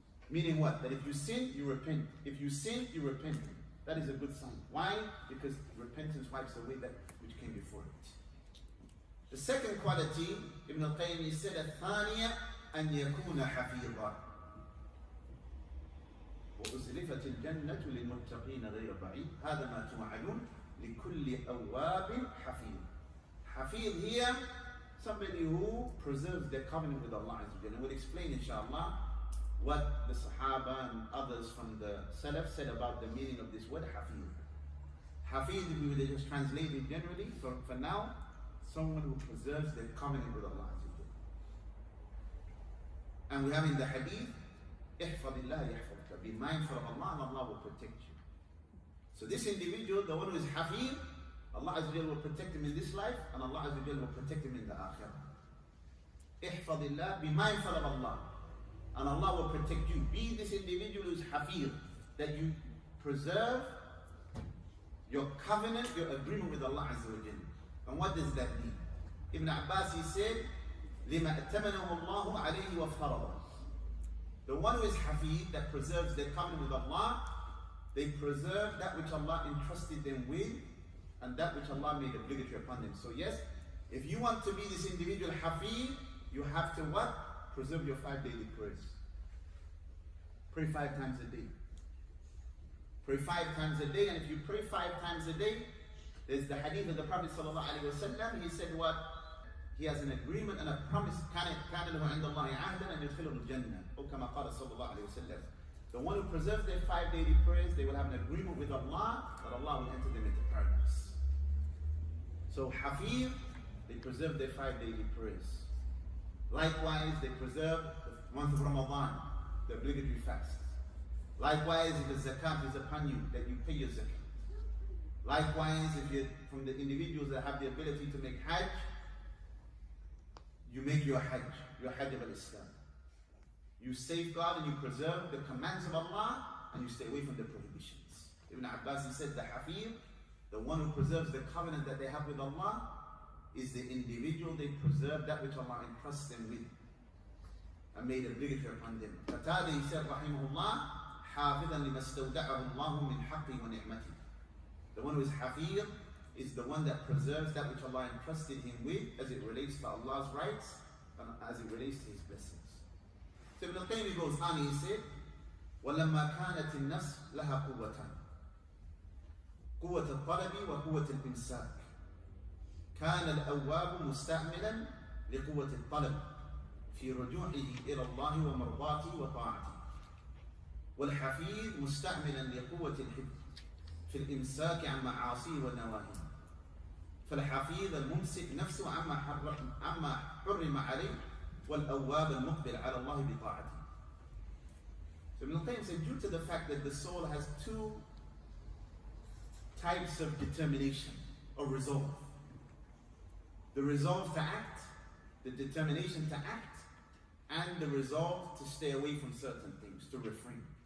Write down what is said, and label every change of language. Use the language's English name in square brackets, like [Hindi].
[English] Meaning what? That if you sin, you repent. If you sin, you repent. That is a good sign. Why? Because repentance wipes away that which came before it. The second quality, Ibn al-Qayyim, he said, [Arabic] الثانية أن يكون حفيظا. وأزلفت الجنة للمتقين غير بعيد هذا ما توعدون لكل أواب حفيظ. [English] Hafidh here, somebody who preserves their covenant with Allah Azza wa Jalla. And we'll explain inshallah what the Sahaba and others from the Salaf said about the meaning of this word Hafidh. Hafidh, we will just translate it generally for now, someone who preserves their covenant with Allah Azza wa Jalla. And we have in the hadith, [Arabic] احفظ الله يحفظك. [English] Be mindful of Allah and Allah will protect you. So this individual, the one who is Hafidh, Allah Azza wa Jalla will protect him in this life and Allah Azza wa Jalla will protect him in the akhirah. [Arabic] احفظ الله, [English] be mindful of Allah and Allah will protect you. Be this individual who is Hafidh, that you preserve your covenant, your agreement with Allah Azza wa Jalla. And what does that mean? Ibn Abbas, he said, [Arabic] لِمَا أَتَّمَنَهُ اللَّهُ عَلَيْهِ وَافْتَرَضَهُ. [English] The one who is Hafidh, that preserves their covenant with Allah, they preserve that which Allah entrusted them with and that which Allah made obligatory upon them. So yes, if you want to be this individual Hafidh, you have to what? Preserve your 5 daily prayers. Pray 5 times a day. Pray 5 times a day, and if you pray 5 times a day, there's the hadith of the Prophet ﷺ. He said what? He has an agreement and a promise. [Arabic] كَانَ لَهُ عِنْدَ اللَّهِ عَهْدًا أَنْ يُدْخِلَهُ الْجَنَّةِ أو كما قال صلى الله عليه وسلم. [English] The one who preserves their 5 daily prayers, they will have an agreement with Allah that Allah will enter them into paradise. So Hafidh, they preserve their 5 daily prayers. Likewise, they preserve the month of Ramadan, the obligatory fasts. Likewise, if the zakat is upon you, that you pay your zakat. Likewise, if you're from the individuals that have the ability to make hajj, you make your hajj of al-Islam. You safeguard and you preserve the commands of Allah and you stay away from the prohibitions. Ibn Abbas, he said, the Hafidh, the one who preserves the covenant that they have with Allah, is the individual they preserve that which Allah entrusts them with and made obligatory upon them. Qatada, he said, [Arabic] rahimahullah, حافظا لما استودعه الله من حقه ونعمته. [English] The one who is Hafidh is the one that preserves that which Allah entrusted him with as it relates to Allah's rights and as it relates to his blessings. So Ibn al-Qayyim goes on, he said, [Arabic] وَلَمَّا كَانَتِ النَّفْسُ لَهَا قُوَّةً قُوَّةَ الطَّلَبِ وَقُوَّةَ الْإِمْسَاكِ كان الأواب مستعملا لقوة الطلب في رجوعه إلى الله ومرضاته وطاعته والحفيظ مستعملا لقوة الحفظ في الإمساك عن معاصيه ونواهيه فالحفيظ الممسك نفسه عما حرم عليه والأواب المقبل على الله بطاعته. [English] So Ibn al-Qayyim said, due to the fact that the soul has 2 types of determination or resolve. The resolve to act, the determination to act, and the resolve to stay away from certain things, to refrain.